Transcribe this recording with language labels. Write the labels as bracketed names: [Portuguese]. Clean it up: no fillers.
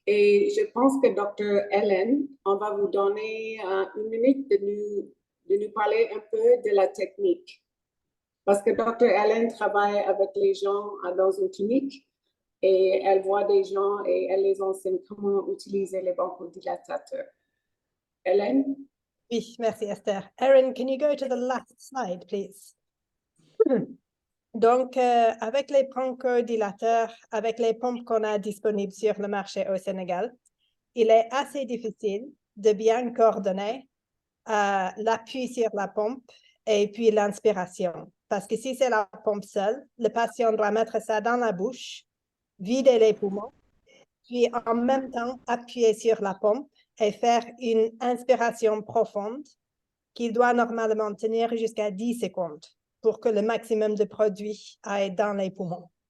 [French] Et je pense que Dr. Hélène, on va vous donner 1 minute de nous parler un peu de la technique. Parce que Dr. Hélène travaille avec les gens dans une clinique et elle voit des gens et elle les enseigne comment utiliser les bronchodilatateurs. Hélène? Oui, merci Esther. [English] Erin, can you go to the last slide, please? [French] Donc, avec les bronchodilateurs, avec les pompes qu'on a disponibles sur le marché au Sénégal, il est assez difficile de bien coordonner l'appui sur la pompe et puis l'inspiration. Parce que si c'est la pompe seule, le patient doit mettre ça dans la bouche, vider les poumons, puis en même temps appuyer sur la pompe et faire une inspiration profonde qu'il doit normalement tenir jusqu'à 10 secondes pour que le maximum de produit aille dans les poumons.